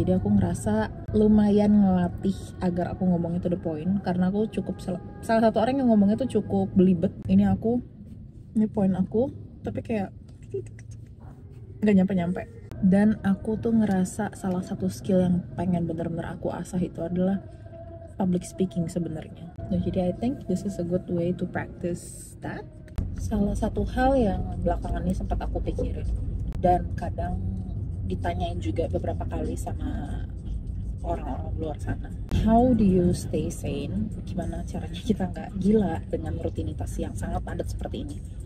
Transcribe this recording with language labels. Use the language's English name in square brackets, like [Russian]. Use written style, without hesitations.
[Indonesian] Jadi aku ngerasa lumayan ngelatih agar aku ngomongnya [English] to the point, [Indonesian] karena aku cukup salah satu orang yang ngomongnya tuh cukup belibet. Ini point aku tapi kayak gak nyampe-nyampe. Dan aku tuh ngerasa salah satu skill yang pengen bener-bener aku asah itu adalah public speaking sebenarnya. Nah, jadi [English] I think this is a good way to practice that. [Indonesian] Salah satu hal yang belakangan ini sempat aku pikirin dan kadang ditanyain juga beberapa kali sama orang-orang luar sana. [English] How do you stay sane? [Indonesian] Gimana caranya kita nggak gila dengan rutinitas yang sangat padat seperti ini?